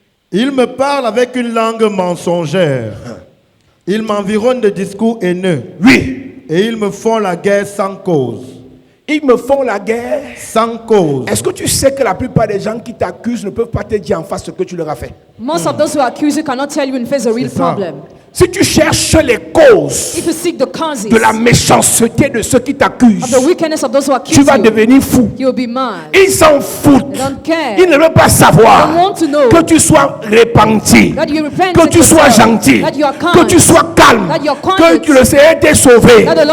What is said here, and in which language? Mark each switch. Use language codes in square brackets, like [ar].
[fr] Ils me parlent avec une langue mensongère. Ils m'environnent de discours haineux. Oui. Et ils me font la guerre sans cause. Ils me font la guerre sans cause. Est-ce que tu sais que la plupart des gens qui t'accusent ne peuvent pas te dire en face ce que tu leur as fait? [en] Most of those who accuse you cannot tell you in face the real problem. [fr] Si tu cherches les causes de la méchanceté de ceux qui t'accusent, tu vas devenir fou. Ils s'en foutent. Ils ne veulent pas savoir que tu sois repenti, que tu sois gentil, que tu sois calme, que le Seigneur t'ait sauvé.